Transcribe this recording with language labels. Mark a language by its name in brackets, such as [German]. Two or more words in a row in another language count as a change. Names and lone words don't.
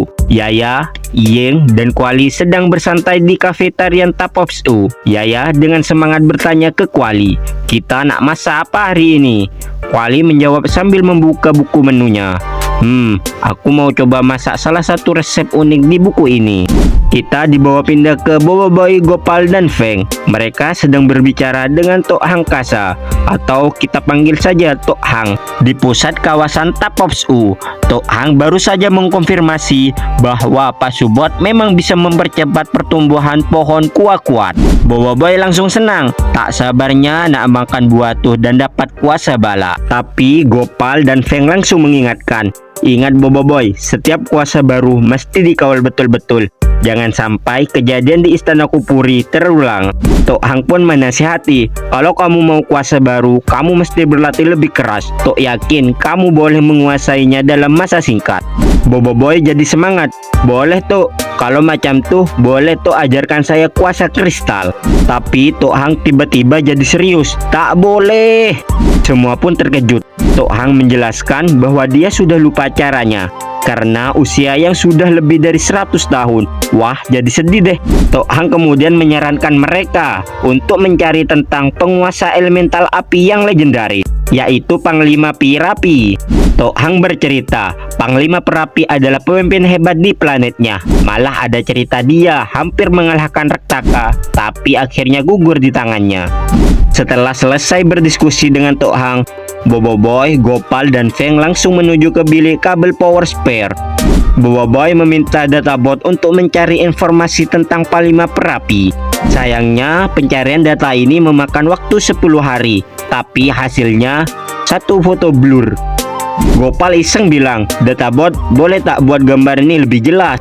[Indonesian] Yaya, Yeng, dan Kuali sedang bersantai di kafetarian Tapops U. Yaya dengan semangat bertanya ke Kuali, [Malay] "Kita nak masak apa hari ini?" [Indonesian] Kuali menjawab sambil membuka buku menunya. Aku mau coba masak salah satu resep unik di buku ini." Kita dibawa pindah ke Bobo Boy, Gopal, dan Feng. Mereka sedang berbicara dengan Tok Hang Kasa, atau kita panggil saja Tok Hang, di pusat kawasan Tapops U. Tok Hang baru saja mengkonfirmasi bahwa Pak Subot memang bisa mempercepat pertumbuhan pohon kuat-kuat. [Malay] Bobo Boy langsung senang, tak sabarnya nak makan buah tuh dan dapat kuasa bala. [Indonesian] Tapi Gopal dan Feng langsung mengingatkan, "Ingat Bobo Boy, [Malay] setiap kuasa baru mesti dikawal betul-betul. Jangan sampai kejadian di Istana Kupuri terulang." Tok Hang pun menasihati, "Kalau kamu mau kuasa baru, kamu mesti berlatih lebih keras. Tok yakin kamu boleh menguasainya dalam masa singkat." [Indonesian] Bobo Boy jadi semangat. [Malay] "Boleh Tok, kalau macam tuh boleh Tok ajarkan saya kuasa kristal." [Indonesian] Tapi Tok Hang tiba-tiba jadi serius, [Malay] "Tak boleh." [Indonesian] Semua pun terkejut. Tok Hang menjelaskan bahwa dia sudah lupa caranya karena usia yang sudah lebih dari 100 tahun. Wah, jadi sedih deh. Tok Hang kemudian menyarankan mereka untuk mencari tentang penguasa elemental api yang legendaris, yaitu Panglima Pirapi. Tok Hang bercerita, Panglima Perapi adalah pemimpin hebat di planetnya. Malah ada cerita dia hampir mengalahkan Rektaka, tapi akhirnya gugur di tangannya. Setelah selesai berdiskusi dengan Tok Hang, Bobo Boy, Gopal, dan Feng langsung menuju ke bilik kabel [English] power spare. [Indonesian] Bobo Boy meminta databot untuk mencari informasi tentang Panglima Perapi. Sayangnya, pencarian data ini memakan waktu 10 hari, tapi hasilnya satu foto blur. [Malay] Gopal [Indonesian] iseng bilang, [Malay] "Databot, boleh tak buat gambar ini lebih jelas?"